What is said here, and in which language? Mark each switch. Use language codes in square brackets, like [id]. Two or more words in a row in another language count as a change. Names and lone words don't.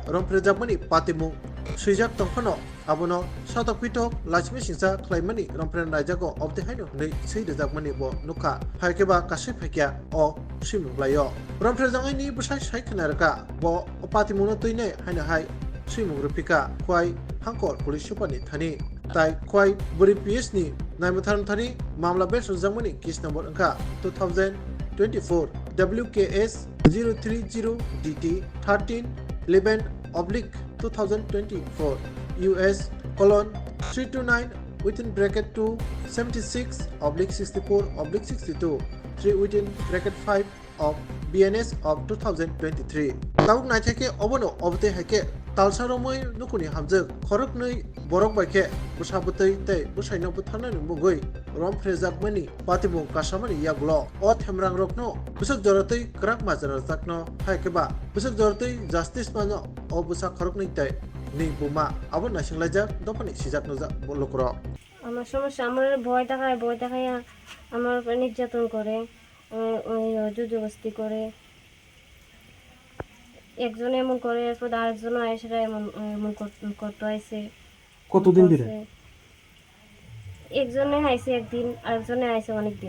[trp] Rompherejakkha Patimung Sujak Tongkhono abono satakpitok lachmi singsa khlaimani Rompherejakkha obte haino nei seirejakmani bo nukha phaikeba kasai phaikya o simunglayo Rompherejakkha ni bwsai saikhanarka bo patimuno tuine haino hai simung rupika khwai hangkor police supani thani tai khwai Bwrwi PS ni naimutharam thani mamla beso jangmani [en] case number [trp] angka [en] 2024 WKS 030 DT 13 11 2024 US colon 329 within bracket 2 76 oblique 64 oblique [trp] 62 3 [en] within bracket 5 of BNS of 2023 [trp] Tauk naithake obono obte hake talsaromoi nukuni hamjuk khoroknai borok baike bwsabutai tei bwsaino bwtharnai mugui Rompherejakkha ni patimung kasamani yaglo o themrangrokno bwsak joratei krak majarajakno haikeba bwsak joratei justice mano o bwsa khoroknai tei ni buma abo nasinglajak dopani sijak nojak bolokro [bn] আমার সমস্যা আমার ভয় দেখায় আমার উপর নির্যাতন করে জুজুবস্তি করে একজন এমন করে এরপর আরেকজন আয়েসে এমন করতে আইছে কতদিন ধরে একজনে আইছে একদিন আরেকজনে আইছে অনেক দিন